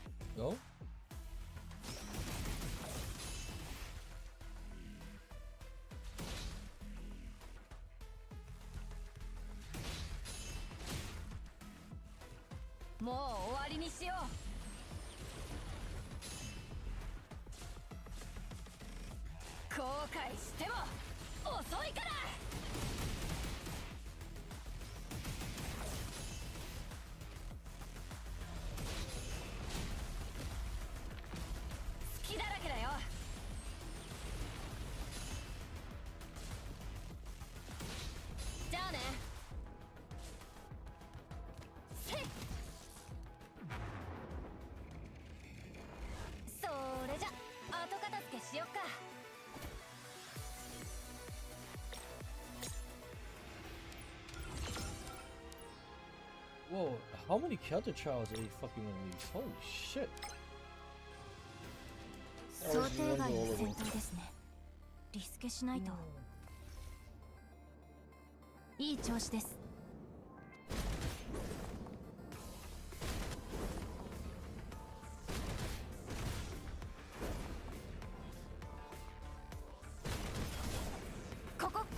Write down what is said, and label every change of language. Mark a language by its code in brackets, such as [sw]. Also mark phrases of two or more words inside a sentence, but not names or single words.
[en] Go. [ja] もう終わりにしよう. 後悔しても遅いから. 隙だらけだよ. じゃあね. Se っそれじゃ後片付けしよっか。 [en] Whoa, how many counter trials are they fucking release? Holy shit. [ja] 想定外の戦闘ですね。リスケしないと。いい調子です。ここ。